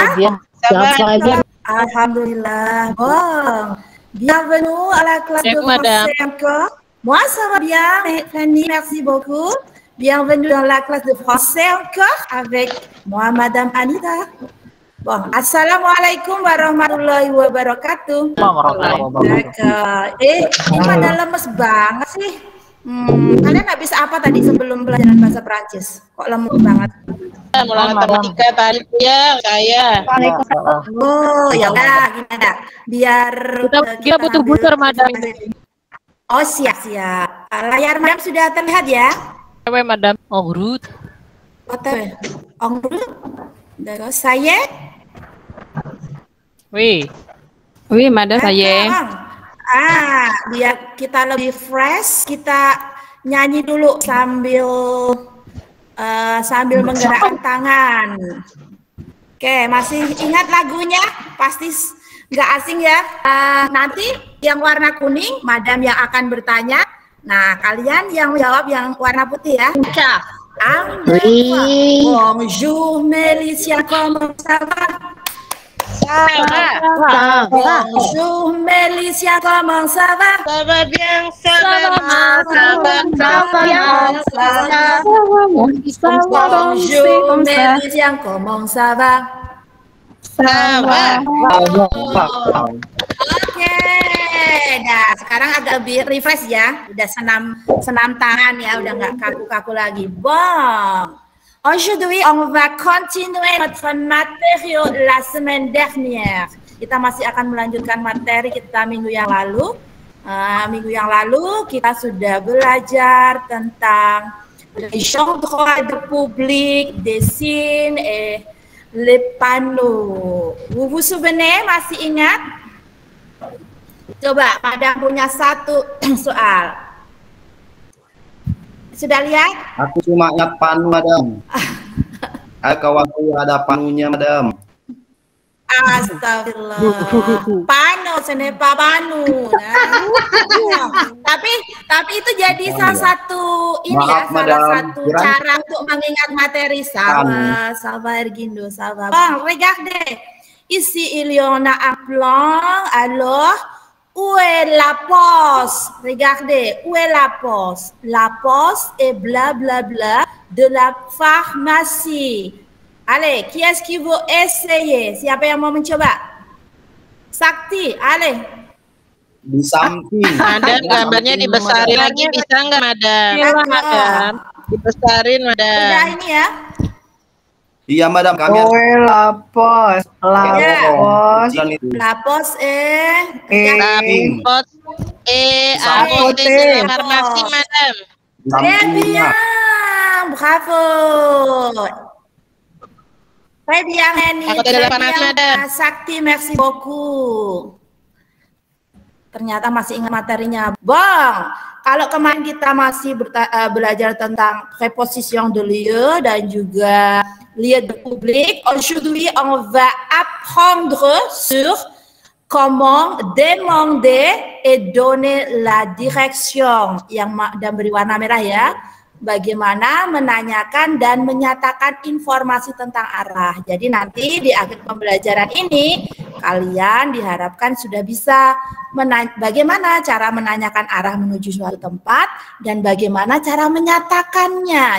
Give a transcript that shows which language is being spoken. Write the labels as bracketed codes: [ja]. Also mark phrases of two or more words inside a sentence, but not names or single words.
[fr] Bien. Ça va? bien. Alhamdulillah. Bon. Bienvenue à la classe de madame. français encore. Moi, ça va bien, Fanny, merci beaucoup. Bienvenue dans la classe de français encore avec moi, Madame Anita. Bon, [ar] السلام عليكم ورحمة الله وبركاته. [fr] D'accord. [id] Ini pada lemes banget sih. Kalian habis apa tadi sebelum pelajaran bahasa Prancis? Kok lemes banget? Mulai matematika tadi ya saya. Oh, ya udah gimana? Biar Kita butuh booster madam. Oh, siap. Layar madam sudah terlihat ya? Cewek madam. Oh, Ruth. [fr] En route. D'accord. Ça y est? Oui, [id] madam saya. Biar kita lebih fresh, kita nyanyi dulu sambil menggerakkan tangan. Oke, masih ingat lagunya? Pasti nggak asing ya. Nanti yang warna kuning, madam yang akan bertanya. Nah, kalian yang jawab yang warna putih ya. [fr] Bonjour Mélicia, comment ça va? Bonjour Mélicia, comment ça va? Ça va bien, ça va Bonjour Mélicia, comment ça va? Ça va. [id] Oke, nah sekarang agak lebih refresh ya, udah senam tangan ya, udah nggak kaku-kaku lagi. [fr] Bon, aujourd'hui on va continuer notre matériau la semaine dernière. [id] Kita masih akan melanjutkan materi kita minggu yang lalu. Minggu yang lalu kita sudah belajar tentang [fr] les genres de public, des signes et les panneaux. Vous vous souvenez, [id] masih ingat? Coba, pada punya satu soal. Sudah lihat? Aku cuma ingat panu, madam. Kawanku ada panunya, madam. Astagfirullah. Pano, senepa panu. Tapi itu jadi salah satu ini Maaf, ya, salah madam. satu cara untuk mengingat materi. Sabar Ergindo, sabar. [fr] Bon, regardez. Ici, il y en a un plan. Alors, où est la poste? Regardez, où est la poste? La poste est blablabla de la pharmacie. Allez, qui est-ce qui veut essayer? [id] Siapa yang mau mencoba? Sakti, allez. Di samping. Madam, gambarnya dibesarin lagi bisa nggak madam? Madam. Dibesarin madam. Udah ini ya. Iya, madam. Kami [fr] La poste Lapos de farmasi madam. Très bien, bravo. Très bien, Henny. [id] Aku tidak dapat madam. Sakti, [fr] merci beaucoup. [id] Ternyata masih ingat materinya. Bang, kalau kemarin kita masih belajar tentang [fr] préposition de lieu [id] dan juga [fr] lieu de public, aujourd'hui on va apprendre sur comment demander et donner la direction. [id] Yang dan beri warna merah ya. Bagaimana menanyakan dan menyatakan informasi tentang arah. Jadi nanti di akhir pembelajaran ini kalian diharapkan sudah bisa bagaimana cara menanyakan arah menuju suatu tempat dan bagaimana cara menyatakannya.